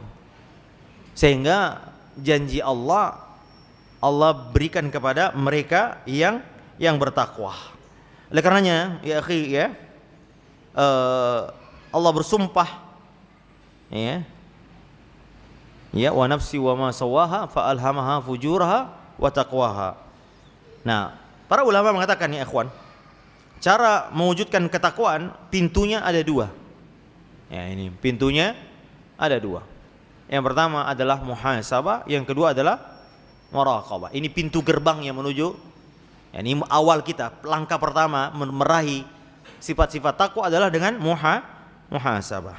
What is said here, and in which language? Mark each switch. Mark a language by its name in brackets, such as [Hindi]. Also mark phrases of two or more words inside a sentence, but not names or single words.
[Indonesian] Sehingga janji Allah berikan kepada mereka yang bertakwa. Oleh karenanya [Arabic] يا أخي [Indonesian] ya, Allah bersumpah ya [Arabic] ونفس وما سواها فألهمها فجورها وتقواها. [Indonesian] Nah, para ulama mengatakan [Arabic] يا إخوان, [Indonesian] cara mewujudkan ketakwaan pintunya ada dua. Ya, ini pintunya ada dua. Yang pertama adalah muhasabah, yang kedua adalah muraqabah. Ini pintu gerbang yang menuju, ya, ini awal kita, langkah pertama meraih sifat-sifat takwa adalah dengan muhasabah.